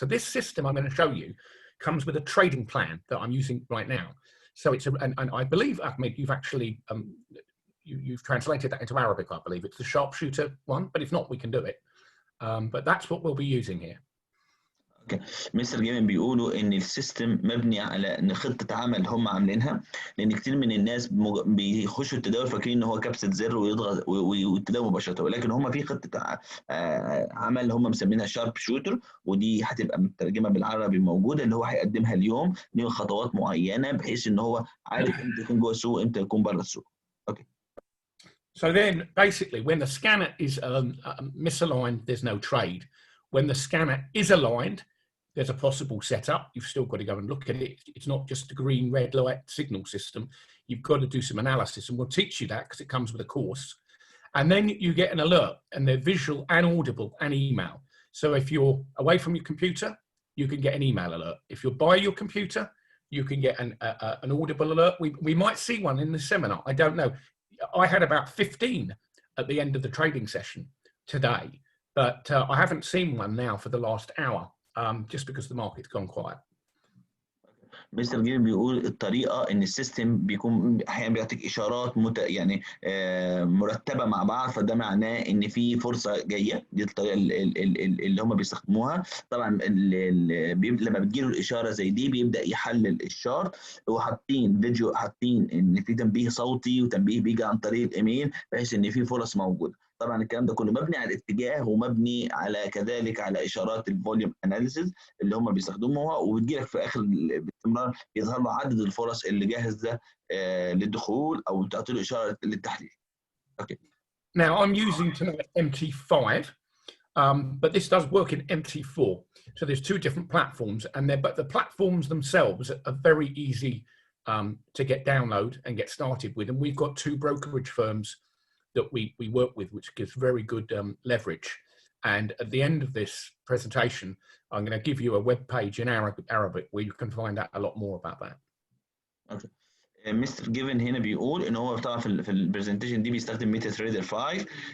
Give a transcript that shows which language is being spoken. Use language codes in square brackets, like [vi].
[en] So this system I'm going to show you comes with a trading plan that I'm using right now. So it's and I believe, Ahmed, you've actually you've translated that into Arabic. I believe it's the sharpshooter one, but if not, we can do it. But that's what we'll be using here. [ar] اوكي مستر جيمن بيقولوا ان السيستم مبني على ان خطه عمل هم عاملينها، لان كتير من الناس بيخشوا التداول فاكرين ان هو كبسه زر ويضغط والتداول مباشره، ولكن هم في خطه عمل هم مسمينها شارب شوتر، ودي هتبقى مترجمه بالعربي موجوده، اللي هو هيقدمها اليوم ليه خطوات معينه بحيث ان هو عارف امتى يكون جوه السوق امتى يكون بره السوق. اوكي. [en] So then, basically, when the scanner is misaligned, there's no trade. When the scanner is aligned, there's a possible setup. You've still got to go and look at it. It's not just a green, red light signal system. You've got to do some analysis, and we'll teach you that because it comes with a course. And then you get an alert, and they're visual and audible and email. So if you're away from your computer, you can get an email alert. If you're by your computer, you can get an audible alert. We might see one in the seminar. I don't know. I had about 15 at the end of the trading session today, but I haven't seen one now for the last hour, just because the market's gone quiet. [ar] مستر جيم بيقول الطريقه ان السيستم بيكون احيانا بيعطيك اشارات يعني مرتبه مع بعض، فده معناه ان في فرصه جايه. دي الطريقه اللي هم بيستخدموها. طبعا لما بتجيله الاشاره زي دي بيبدا يحلل الشارت، وحاطين فيديو، حاطين ان في تنبيه صوتي وتنبيه بيجي عن طريق الايميل بحيث ان في فرص موجوده. طبعا الكلام ده كله مبني على الاتجاه ومبني على كذلك على اشارات الفوليوم اناليسيز اللي هم بيستخدموها، وبتجي لك في اخر باستمرار يظهر له عدد الفرص اللي جاهزه للدخول او تعطي له اشاره للتحليل. اوكي. [en] Now I'm using tonight MT5, but this does work in MT4. So there's two different platforms, but the platforms themselves are very easy to get download and get started with. And we've got two brokerage firms that we work with, which gives very good leverage. And at the end of this presentation, I'm going to give you a web page in Arabic where you can find out a lot more about that. Okay. [ar] مستر جيفن هنا بيقول ان هو طبعا في البرزنتيشن دي بيستخدم ميتا تريدر 5.